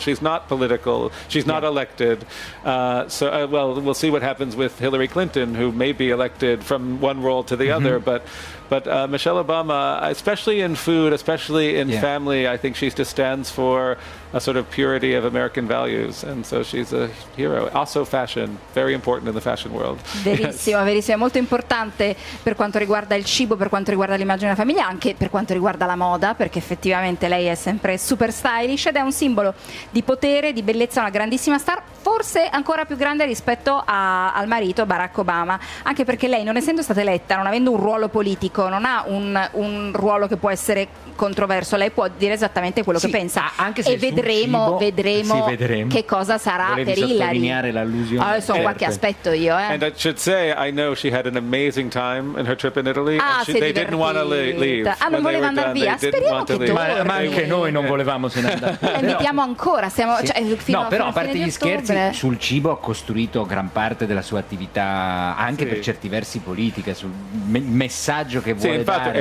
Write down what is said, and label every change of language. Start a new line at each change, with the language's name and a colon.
English: She's not political. She's not elected. Well, we'll see what happens with Hillary Clinton, who may be elected from one role to the other. But Michelle Obama, especially in food, especially in family, I think she just stands for a sort of purity of American values. And so she's a hero. Also fashion, very important in the fashion world.
Italian: Verissimo,
English: yes.
Italian: Verissimo. Molto importante per quanto riguarda il cibo, per quanto riguarda l'immagine della famiglia, anche per quanto riguarda la moda, perché effettivamente lei è sempre super stylish ed è un simbolo di potere, di bellezza, una grandissima star, forse ancora più grande rispetto al marito Barack Obama. Anche perché lei, non essendo stata eletta, non avendo un ruolo politico, non ha un ruolo che può essere controverso, lei può dire esattamente quello, sì, che pensa, anche se e vedremo, vedremo, sì, vedremo che cosa sarà. Volevi per Hillary, volevi sottolineare l'allusione, sono certo. Qualche aspetto io, eh.
English: And I should say I know she had an amazing time in her trip in Italy. Ah, and she, they didn't want to leave.
Italian: Ah, non voleva andare via, speriamo che tu, ma anche noi non volevamo se ne andare. Invitiamo ancora, siamo, sì, cioè, fino, no, però a parte gli scherzi, sul cibo ha costruito gran parte della sua attività, anche, sì, per certi versi politica, sul messaggio che vuole, sì, infatti, dare